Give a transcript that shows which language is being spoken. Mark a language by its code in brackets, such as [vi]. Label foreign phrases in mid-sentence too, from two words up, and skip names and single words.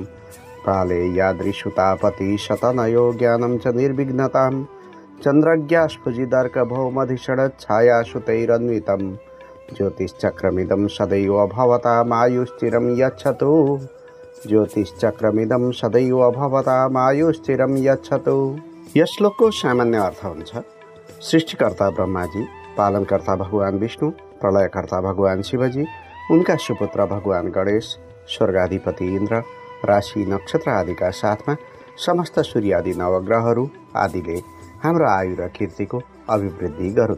[sa] काले यादृशुतापति शतनयो ज्ञानं च निर्विघ्नताम्। चन्द्रज्ञास्फुजिदर्कभौमधिषडच्छायाशुतैरन्वितं। ज्योतिश्चक्रमिदं सदैव भवतामायुश्चिरं यच्छतु। ज्योतिश्चक्रमिदं सदैव भवतामायुश्चिरं यच्छतु। [ne] यस श्लोकको सामान्य अर्थ हुन्छ: सृष्टिकर्ता ब्रह्माजी, पालनकर्ता भगवान् विष्णु, प्रलयकर्ता भगवान् शिवजी, उनका सुपुत्र भगवान् गणेश, स्वर्गाधिपति इन्द्र, राशि नक्षत्र आदिका साथमा समस्त सूर्य आदि नवग्रहहरू आदिले हाम्रो आयु र कीर्तिको अभिवृद्धि गरून्।